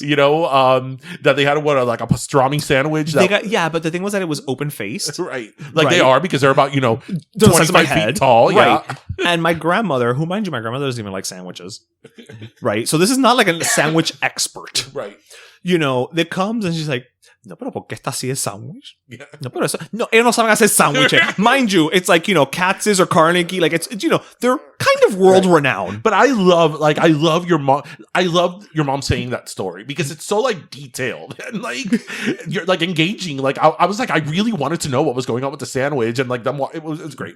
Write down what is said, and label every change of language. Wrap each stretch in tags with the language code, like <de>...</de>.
<en>That they had like a pastrami sandwich. But the thing was that it was open faced. Right. Like they are because they're about, 25 feet tall. Right. Yeah. And my grandmother, who mind you, my grandmother doesn't even like sandwiches. Right. So this is not like a sandwich expert. Right. That comes and she's like,</en> <es>no, pero ¿por qué está así el sándwich?</es> <en>Yeah.</en> <es>No, pero eso, no, ellos no saben hacer sándwiches.</es> <en>Mind you, it's like, Katz's or Carnegie, like it's they're kind of world renowned. But I love your mom. I love your mom saying that story because it's so like detailed and like you're like engaging. Like I was like, I really wanted to know what was going on with the sandwich and like it was great.</en>